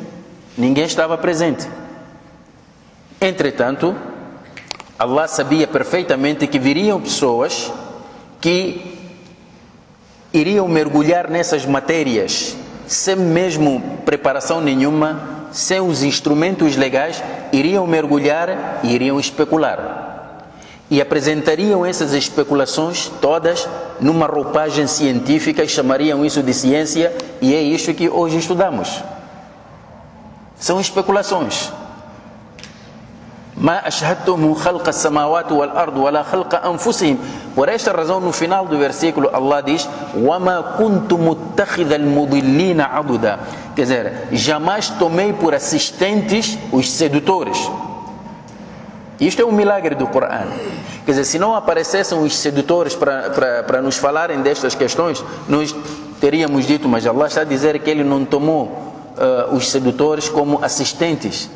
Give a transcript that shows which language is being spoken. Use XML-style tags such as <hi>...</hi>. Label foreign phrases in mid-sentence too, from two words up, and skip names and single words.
<pt>Ninguém estava presente. Entretanto, Allah sabia perfeitamente que viriam pessoas que iriam mergulhar nessas matérias sem mesmo preparação nenhuma, sem os instrumentos legais, iriam mergulhar e iriam especular. E apresentariam essas especulações todas numa roupagem científica e chamariam isso de ciência, e é isso que hoje estudamos. São especulações.</pt> <ar>ما أشهدتهم خلق السماوات والأرض ولا خلق أنفسهم.</ar> <pt>Por esta razão, no final do versículo, Allah diz:</pt> <ar>وما كنت متخذ المضلين عضدا.</ar> <pt>Quer dizer, jamais tomei por assistentes os sedutores. Isto é um milagre do Corão. Quer dizer, se não aparecessem os sedutores para nos falarem destas questões, nós teríamos dito, mas Allah está a dizer que Ele não tomou os sedutores como assistentes.</pt>